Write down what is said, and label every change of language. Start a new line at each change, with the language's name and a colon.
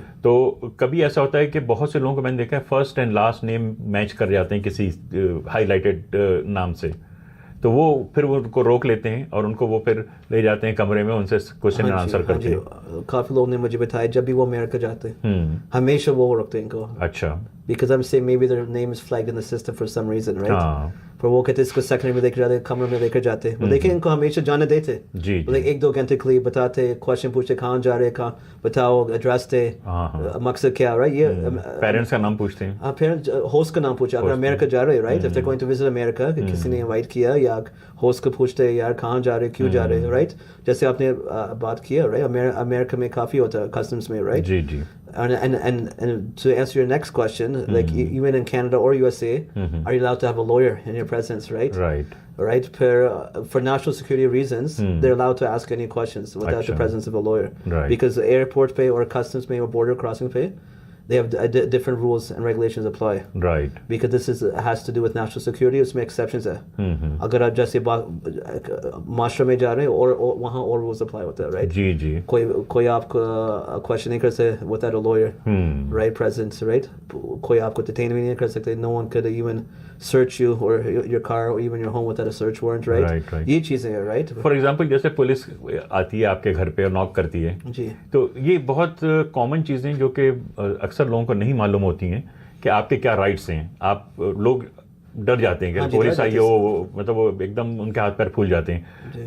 Hindi: तो कभी ऐसा होता है कि बहुत से लोगों को मैंने देखा है first and last name match कर जाते हैं किसी हाईलाइटेड नाम से, तो वो फिर वो उनको रोक लेते हैं और उनको वो फिर ले जाते हैं कमरे में, उनसे क्वेश्चन एंड आंसर करते हैं। काफी लोगों ने मुझे बताया जब भी वो अमेरिका जाते हैं हमेशा वो रखते हैं इनको। अच्छा,
English: because I'm saying maybe their name is flagged in the system for some reason, right?
Hindi: पर वो कहते इसको सेकेंडरी में लेकर जाते, कमरे में लेकर जाते, वो लेकिन इनको हमेशा जाने देते, मतलब 1-2 घंटे के लिए बताते, क्वेश्चन पूछते कहाँ जा रहे, कहाँ बताओ, एड्रेस दे, मकसद क्या, राइट, ये पेरेंट्स का नाम पूछते हैं, पेरेंट्स होस्ट का नाम पूछे अगर अमेरिका जा रहे, right,
English: if they going to visit America,
Hindi: किसी ने इनवाइट किया, या होस्ट को पूछते यार कहाँ जा रहे, क्यों जा रहे, राइट, जैसे आपने बात किया, राइट, अमेरिका में काफी होता है कस्टम्स में, right, ji ji.
English: And to answer your next question, like even in Canada or USA, are you allowed to have a lawyer in your presence, right? Right. For national security reasons, they're allowed to ask any questions without the presence of a lawyer. Right. Because the airport pay or customs pay or border crossing pay, they have different rules and regulations apply. Right. Because this has to do with national security,
Hindi: उसमें exceptions है. अगर आप जैसे माशरे में जा रहे हैं और वहाँ और rules apply होता है, right? जी जी. कोई आपको question नहीं कर सकते
English: without a lawyer, right? Present, right?
Hindi: कोई आपको detain भी नहीं कर सकते.
English: No one could even search you or your car or even your home without a search warrant, right? Right.
Hindi: ये चीज़ें हैं, right?
English: For example,
Hindi: जैसे पुलिस आती है आपके घर पे और नॉक करती है, जी. तो ये बहुत कॉमन चीज़ें जो कि अक्सर लोगों को नहीं मालूम होती हैं कि आपके क्या राइट्स हैं. आप लोग डर जाते हैं कि पुलिस आई हो, मतलब वो एकदम उनके हाथ पैर फूल जाते हैं।